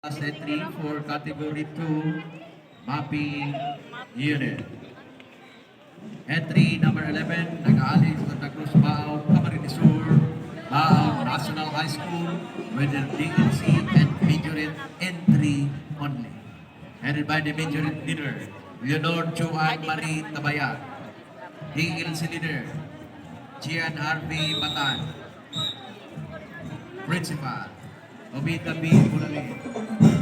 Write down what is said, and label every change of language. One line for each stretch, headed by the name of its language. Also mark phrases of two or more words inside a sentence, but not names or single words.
English: Class entry for Category 2 Mapping Unit. Entry number 11,
Bikol: nag-aalis sa Tagros Bao, Camarines Sur, Bao National High School with their DNC and majorette entry only.
English: Headed by the majorette leader, Leonor Joan Marie Tabayat. DNC leader, Gian R.V. Batan. Principal, Obita B. Bulali.